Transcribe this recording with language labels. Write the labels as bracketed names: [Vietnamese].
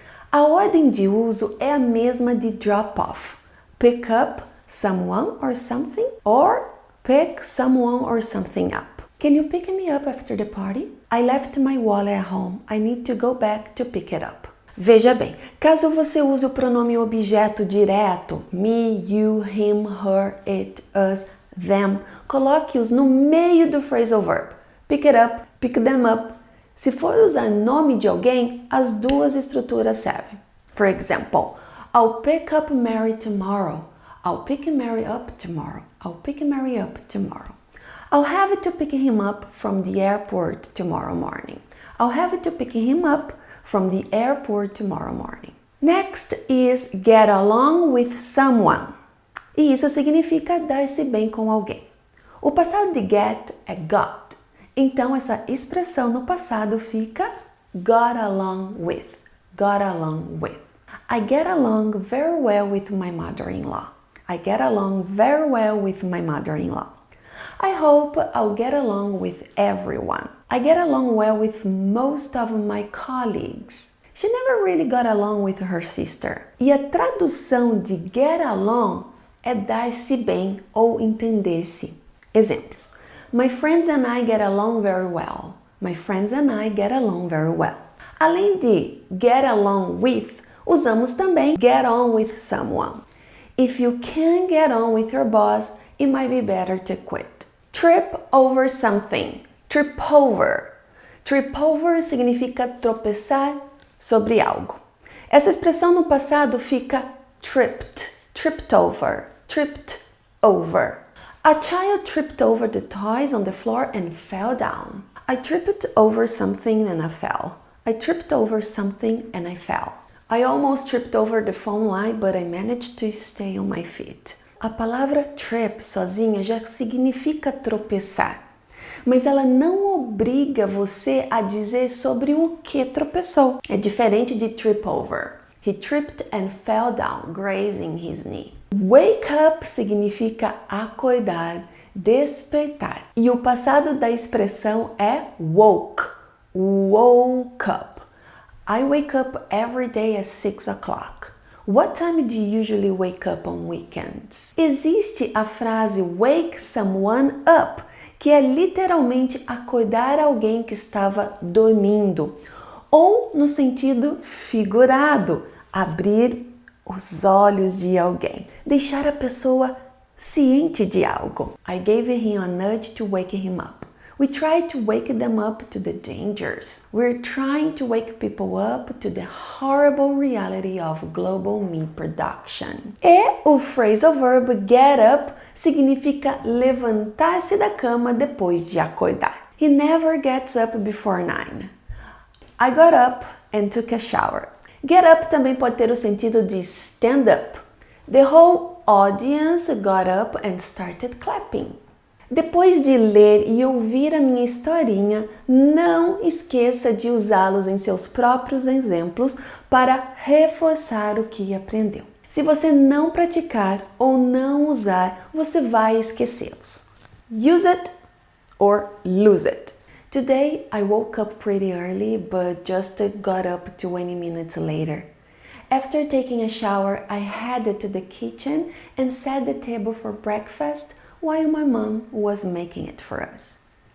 [Portuguese] A ordem de uso é a mesma de drop off. [English] Pick up someone or something or pick someone or something up. Can you pick me up after the party? I left my wallet at home. I need to go back to pick it up. [Portuguese] Veja bem, caso você use o pronome objeto direto, me, you, him, her, it, us, them, coloque-os no meio do phrasal verb. [English] Pick it up, pick them up. [Portuguese] Se for usar nome de alguém, as duas estruturas servem. [English] For example, I'll pick up Mary tomorrow. I'll pick Mary up tomorrow. I'll pick Mary up tomorrow. I'll have to pick him up from the airport tomorrow morning. I'll have to pick him up from the airport tomorrow morning. Next is get along with someone. [Portuguese] E isso significa dar-se bem com alguém. O passado de get é got. Então essa expressão no passado fica got along with. [English] Got along with. I get along very well with my mother-in-law. I get along very well with my mother-in-law. I hope I'll get along with everyone. I get along well with most of my colleagues. She never really got along with her sister. [Portuguese] E a tradução de get along é dar-se bem ou entender-se. Exemplos. [English] My friends and I get along very well. My friends and I get along very well. [Portuguese] Além de get along with, usamos também [English] get on with someone. If you can't get on with your boss, it might be better to quit. Trip over something. Trip over. [Portuguese] Trip over significa tropeçar sobre algo. Essa expressão no passado fica tripped, tripped over, tripped over. [English] A child tripped over the toys on the floor and fell down. I tripped over something and I fell. I tripped over something and I fell. I almost tripped over the phone line, but I managed to stay on my feet. [Portuguese] A palavra trip sozinha já significa tropeçar, mas ela não obriga você a dizer sobre o que tropeçou. É diferente de trip over. [English] He tripped and fell down, grazing his knee. [Portuguese] Wake up significa acordar, despertar. E o passado da expressão é woke. [English] Woke up. I wake up every day at 6 o'clock. What time do you usually wake up on weekends? [Portuguese] Existe a frase wake someone up, que é literalmente acordar alguém que estava dormindo, ou no sentido figurado, abrir os olhos de alguém, deixar a pessoa ciente de algo. [English] I gave him a nudge to wake him up. We tried to wake them up to the dangers. We're trying to wake people up to the horrible reality of global meat production. [Portuguese] E o phrasal verb get up significa levantar-se da cama depois de acordar. [English] He never gets up before 9. I got up and took a shower. [Portuguese] Get up também pode ter o sentido de stand up. [English] The whole audience got up and started clapping. [Portuguese] Depois de ler e ouvir a minha historinha, não esqueça de usá-los em seus próprios exemplos para reforçar o que aprendeu. Se você não praticar ou não usar, você vai esquecê-los. [English] Use it or lose it. Today I woke up pretty early, but just got up 20 minutes later. After taking a shower, I headed to the kitchen and set the table for breakfast while my mom was making it for us.